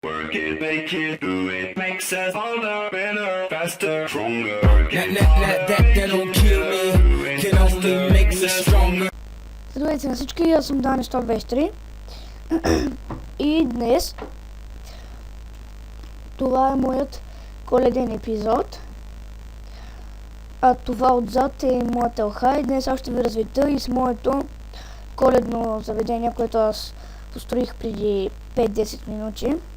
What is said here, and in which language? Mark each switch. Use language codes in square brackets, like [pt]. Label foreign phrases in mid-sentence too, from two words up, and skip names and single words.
[en] work it, make it, do it, makes us harder, better, faster, stronger. That don't kill me, can only make me stronger. [bg] Здравейте на всички, аз съм Дани 123 и днес това е моят коледен епизод. А това отзад е моята елха и днес аз ще ви развита и с моето коледно заведение, което аз построих преди 5-10 минути.